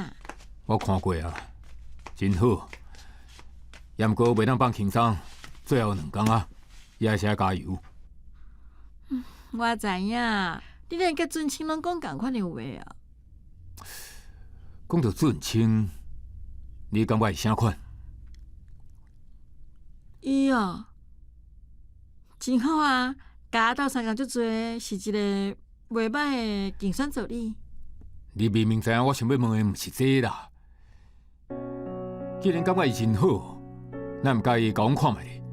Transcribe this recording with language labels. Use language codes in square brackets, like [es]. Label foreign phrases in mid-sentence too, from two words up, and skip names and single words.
[nan] 我看过啊，真好。也毋过袂当放轻松，最后2天啊，也是要加油。我知影，你连甲俊清拢讲同款的话啊。讲到俊清，你感觉伊啥款？伊哦，真好啊！甲我斗相共足多，是一个袂歹的竞选助理。你明明知影我想要问的毋是这啦。既然感觉伊真好，咱毋介意甲阮看卖咧。